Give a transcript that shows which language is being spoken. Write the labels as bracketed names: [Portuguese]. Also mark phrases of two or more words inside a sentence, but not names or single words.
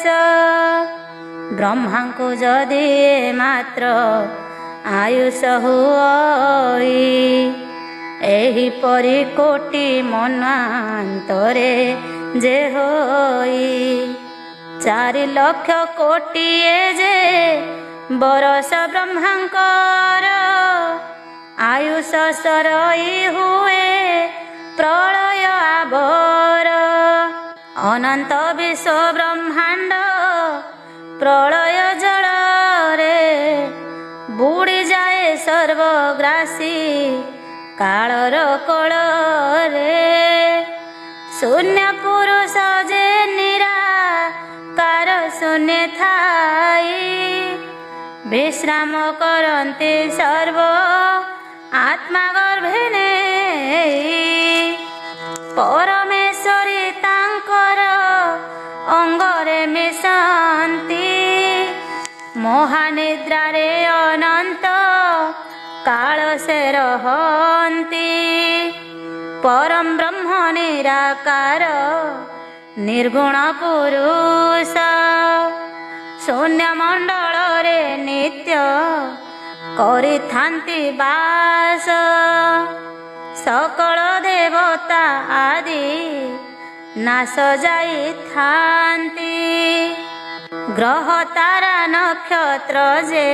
[Odia] ବ୍ରହ୍ମା କୋ ଜଦି ମାତ୍ର ଆୟୁଷ ହୁଇ ଏହୀ ପରି କୋଟି ମନାନ୍ତରେ ଯେ ହୋଇ 4 ଲକ୍ଷ କୋଟି ଯେ ବରଷ ବ୍ରହ୍ମାଙ୍କର ଆୟୁଷ ସରଇ ହୁଏ ପ୍ରଳୟ ଆଉର ଅନନ୍ତ ବିଶ୍ୱ ବ୍ରହ୍ମାଣ୍ଡ ପ୍ରଳୟ ଜଳ ରେ ବୁଡ଼ି ଯାଏ ସର୍ବଗ୍ରାସୀ କାଳର କଳ ରେ ଶୂନ୍ୟ ପୁରୁଷ ଯେ ନିରାକାର ଶୂନ୍ୟ ଥାଇ ବିଶ୍ରାମ କରନ୍ତି ସର୍ବ ଆତ୍ମା ଗର୍ଭେନେ ପରମେଶ୍ୱରୀ ତାଙ୍କର ଅଙ୍ଗରେ ମିଶନ୍ତି ମହାନିଦ୍ରାରେ ଅନନ୍ତ କାଳ ସେ ରହନ୍ତି ପରମ ବ୍ରହ୍ମ ନିରାକାର ନିର୍ଗୁଣ ପୁରୁଷ ଶୂନ୍ୟ ମଣ୍ଡଳ ରେ ନିତ୍ୟ କରିଥାନ୍ତି ବାସ ସକଳ ଦେବତା ଆଦି ନାଶ ଯାଇଥାନ୍ତି ଗ୍ରହ ତାରା ନକ୍ଷତ୍ର ଯେ